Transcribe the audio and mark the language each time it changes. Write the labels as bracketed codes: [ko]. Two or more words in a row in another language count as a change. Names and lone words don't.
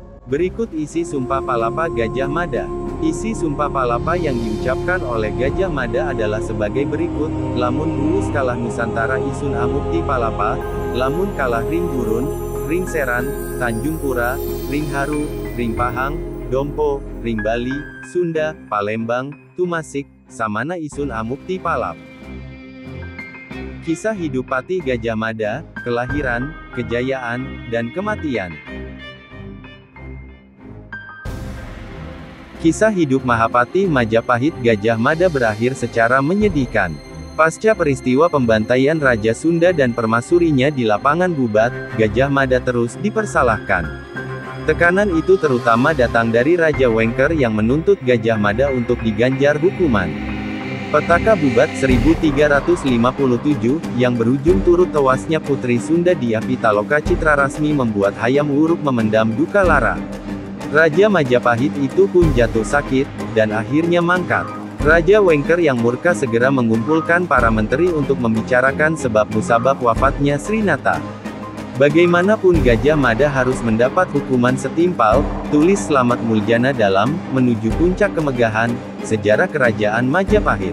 [id] Berikut isi Sumpah Palapa Gajah Mada. Isi Sumpah Palapa yang diucapkan oleh Gajah Mada adalah sebagai berikut: [kaw] lamun mulus kalah Nusantara isun amukti palapa, lamun kalah ring Gurun, ring Seran, Tanjung Pura, ring Haru, ring Pahang, Dompo, ring Bali, Sunda, Palembang, Tumasik, samana isun amukti palap. [id] Kisah hidup Pati Gajah Mada, kelahiran, kejayaan, dan kematian. Kisah hidup Mahapati Majapahit Gajah Mada berakhir secara menyedihkan. Pasca peristiwa pembantaian Raja Sunda dan permaisurinya di lapangan Bubat, Gajah Mada terus dipersalahkan. Tekanan itu terutama datang dari Raja Wengker yang menuntut Gajah Mada untuk diganjar hukuman. Petaka Bubat 1357, yang berujung turut tewasnya Putri Sunda Dyah Pitaloka Citrarasmi membuat Hayam Wuruk memendam duka lara. Raja Majapahit itu pun jatuh sakit, dan akhirnya mangkat. Raja Wengker yang murka segera mengumpulkan para menteri untuk membicarakan sebab musabab wafatnya Srinata. Bagaimanapun Gajah Mada harus mendapat hukuman setimpal, tulis Slamet Muljana dalam Menuju Puncak Kemegahan, Sejarah Kerajaan Majapahit.